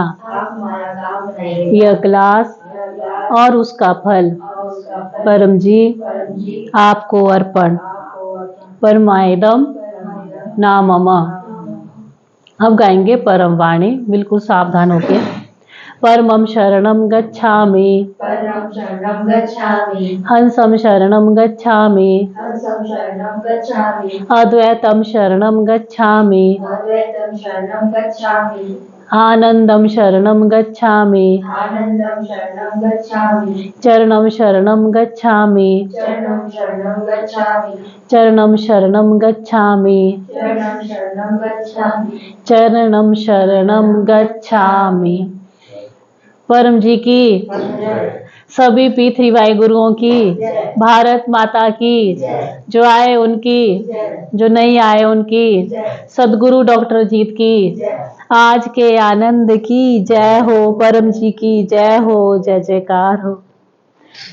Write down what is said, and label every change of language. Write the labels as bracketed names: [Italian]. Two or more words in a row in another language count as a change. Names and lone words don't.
[Hindi] यह क्लास और उसका फल परम जी आपको अर्पण। [Sanskrit] परमायदम नामम। [Hindi] अब गाएंगे परम वाणी, बिल्कुल सावधान होके। [Sanskrit] परमं शरणं गच्छामि, परमं शरणं गच्छामि, हंसं शरणं गच्छामि, हंसं शरणं गच्छामि, अद्वैतं शरणं गच्छामि, अद्वैतं शरणं गच्छामि, आनंदं शरणं गच्छामि, आनन्दं शरणं गच्छामि, चरणं शरणं गच्छामि, चरणं शरणं गच्छामि, चरणं शरणं गच्छामि, चरणं शरणं गच्छामि, चरणं शरणं गच्छामि। [Hindi] परम जी की, सभी P3Y गुरुओं की, भारत माता की, जो आए उनकी, जो नहीं आए उनकी, सदगुरु डॉक्टर जीत की, आज के आनंद की जय हो, परम जी की जय हो, जय जयकार हो।